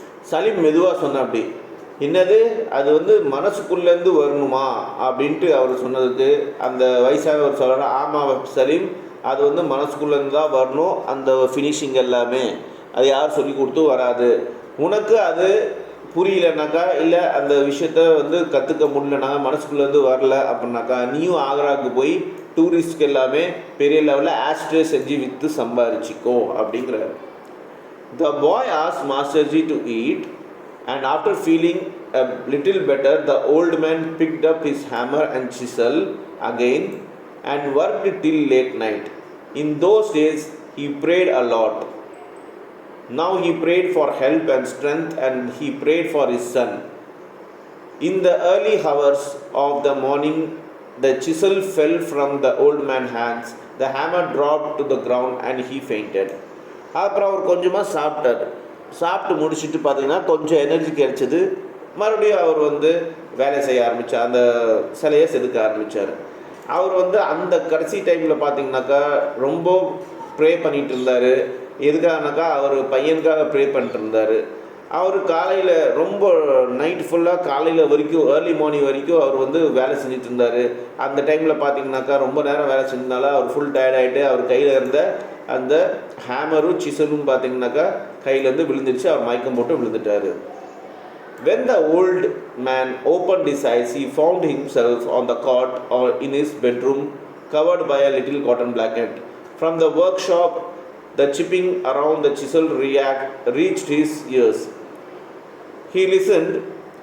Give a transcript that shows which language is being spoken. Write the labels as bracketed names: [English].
[Tamil] சலீம் மெதுவாக சொன்ன அப்படி, என்னது அது மனசுக்குள்ளேருந்து வரணுமா அப்படின்ட்டு அவர் சொன்னதுக்கு அந்த வயசானவர் சொல்கிறார், ஆமாம் சலீம், அது மனசுக்குள்ளேருந்து தான் வரணும், அந்த ஃபினிஷிங் எல்லாமே அது யார் சொல்லி கொடுத்து வராது. உனக்கு அது புரியலனாக்கா, இல்லை அந்த விஷயத்த கற்றுக்க முடியலனாக்கா, மனசுக்குள்ளேருந்து வரல அப்படின்னாக்கா, நீயும் ஆக்ராவுக்கு போய் டூரிஸ்ட்க்கு எல்லாமே பெரிய லெவலில் ஆஸ்ட்ரே செஞ்சு விற்று சம்பாரிச்சிக்கோ அப்படிங்கிறார். [English] The boy asked Masterji to eat, and after feeling a little better, the old man picked up his hammer and chisel again and worked till late night. In those days, he prayed a lot. Now he prayed for help and strength, and he prayed for his son. In the early hours of the morning, the chisel fell from the old man's hands, the hammer dropped to the ground, and he fainted. [Tamil] அப்புறம் அவர் கொஞ்சமாக சாப்பிட்டு முடிச்சுட்டு பார்த்தீங்கன்னா கொஞ்சம் energy கிடைச்சது. மறுபடியும் அவர் வேலை செய்ய ஆரம்பித்தார், அந்த சிலையை செதுக்க ஆரம்பித்தார். அவர் அந்த கடைசி டைமில் பார்த்தீங்கன்னாக்கா ரொம்ப ப்ரே பண்ணிகிட்டு இருந்தார். எதுக்காகனாக்கா அவர் பையனுக்காக ப்ரே பண்ணிட்டு இருந்தார். அவர் காலையில் ரொம்ப நைட் ஃபுல்லாக காலையில் வரைக்கும் [English] early morning [Tamil] வரைக்கும் அவர் வேலை செஞ்சுட்டு இருந்தார். அந்த டைமில் பார்த்தீங்கன்னாக்கா ரொம்ப நேரம் வேலை செஞ்சதுனால அவர் ஃபுல் டயர்ட் ஆகிட்டு அவர் கையில் இருந்த அந்த ஹேமரும் சிசலும் பார்த்தீங்கன்னாக்கா கையிலேருந்து விழுந்துருச்சு. அவர் மயக்கம் போட்டு விழுந்துட்டார். [English] When the old man opened his eyes, he found himself on the cot or in his bedroom, covered by a little cotton blanket. From the workshop, the chipping around the chisel reached his ears. He listened.